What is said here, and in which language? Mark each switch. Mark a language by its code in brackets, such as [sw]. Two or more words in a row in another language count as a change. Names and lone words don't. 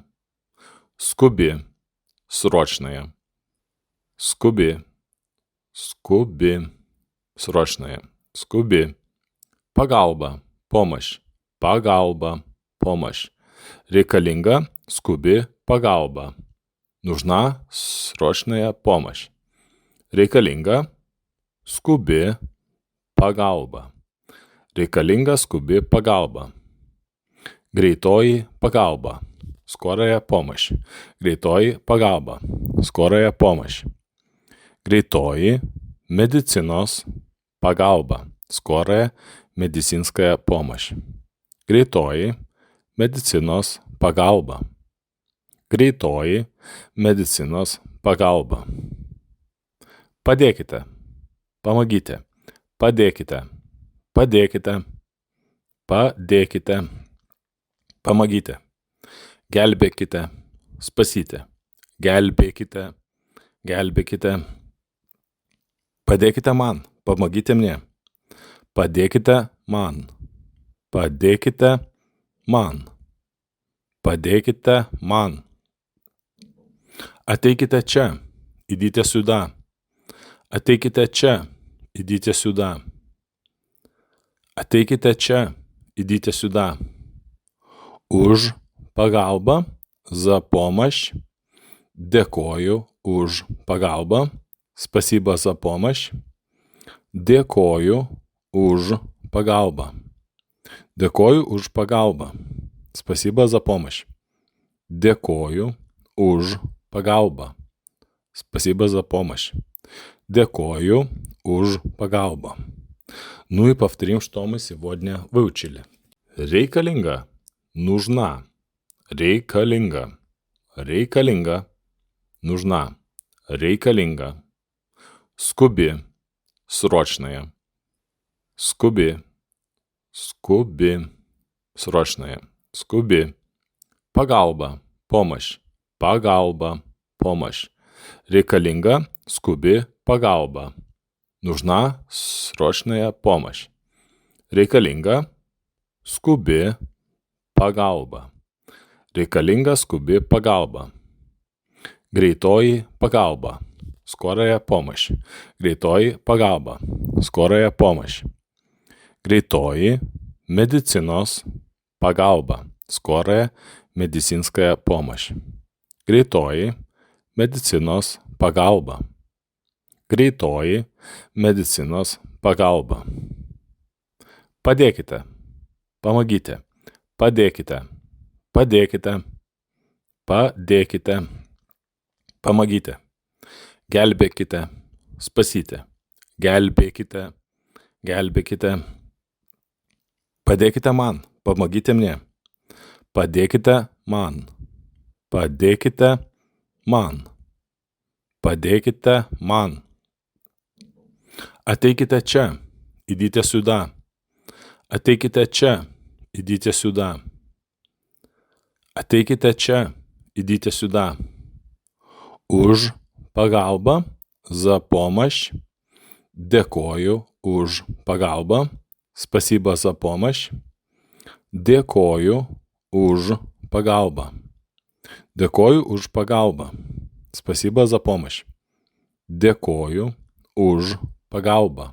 [lt] Skubi, срочная, skubi, skubi, срочная, skubi. Pagalba, помощь, pagalba, помощь. Reikalinga, skubi, pagalba. [ru] Нужна срочная помощь. [lt] Reikalinga, skubi, pagalba. Reikalinga skubi pagalba. Greitoji pagalba. [ru] Скорая помощь. [lt] Greitoji pagalba. [ru] Скорая помощь. [lt] Greitoji medicinos pagalba. [ru] Скорая медицинская помощь. [lt] Greitoji medicinos pagalba. Greitoji medicinos pagalba. Padėkite. Помогите. Padėkite. Padėkite. Padėkite. [ru] Помогите. Gelbėkite. [lt] Spasite. Gelbėkite. Gelbėkite. Padėkite man. [ru] Помогите мне. [lt] Padėkite man. Padėkite man. Padėkite man. Ateikite čia. [ru] Идите сюда. [lt] Ateikite čia. [ru] Идите сюда. [lt] Ateikite čia. [ru] Идите сюда. [lt] Už pagalbą, [ru] за помощь. [lt] Dėkoju už pagalbą. [ru] Спасибо за помощь. [lt] Dėkoju už pagalbą. Dėkoju už pagalbą. [ru] Спасибо за помощь. [lt] Dėkoju už pagalbą. [ru] Спасибо за помощь. [lt] Dėkoju už pagalbą. [ru] Ну и повторим, что мы сегодня выучили. [lt] Reikalinga, нужна. Reikalinga, reikalinga, нужна. Reikalinga. Skubi, срочная. Skubi, skubi, срочная. Skubi. Pagalba, помощь. Pagalba, помощь. Reikalinga, skubi, pagalba. [ru] Нужна срочная помощь. [lt] Reikalinga, skubi, pagalba. Reikalinga, skubi, pagalba. Greitoji pagalba. [ru] Скорая помощь. [lt] Greitoji pagalba. [ru] Скорая помощь. [lt] Greitoji medicinos pagalba. [ru] Скорая медицинская помощь. [lt] Greitoji medicinos pagalba. Greitoji medicinos pagalba. Padėkite. Помогите. Padėkite. Padėkite. Padėkite. [ru] Помогите. Gelbėkite. [lt] Spasite. Gelbėkite. Gelbėkite. Padėkite man. [ru] Помогите мне. [lt] Padėkite man. Padėkite man. Padėkite man. Ateikite čia. [ru] Идите сюда. [lt] Ateikite čia. [ru] Идите сюда. [lt] Ateikite čia. [ru] Идите сюда. [lt] Už pagalbą, [ru] за помощь. [lt] Dėkoju už pagalbą. [ru] Спасибо за помощь. [lt] Dėkoju už pagalbą. Dėkoju už pagalbą. [ru] Спасибо за помощь. [lt] Dėkoju už pagalbą.